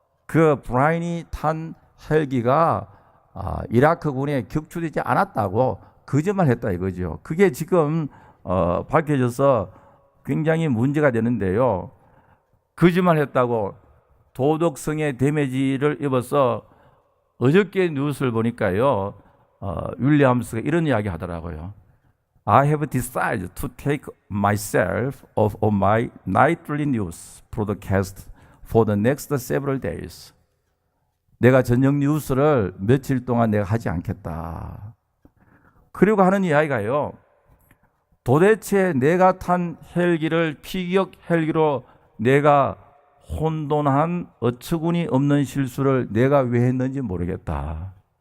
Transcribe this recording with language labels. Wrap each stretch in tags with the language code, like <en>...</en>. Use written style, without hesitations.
<ko>그 브라인이 탄 헬기가 이라크군에 격추되지 않았다고 거짓말했다 이거죠. 그게 지금 밝혀져서 굉장히 문제가 되는데요. 거짓말했다고 도덕성의 데미지를 입어서 어저께 뉴스를 보니까요, 윌리엄스가 이런 이야기 하더라고요.</ko> <en>I have decided to take myself off of my nightly news broadcast for the next several days.</en> <ko>내가 저녁 뉴스를 며칠 동안 내가 하지 않겠다. 그리고 하는 이야기가요, 도대체 내가 탄 헬기를 피격 헬기로 내가 혼돈한 어처구니 없는 실수를 내가 왜 했는지 모르겠다.</ko>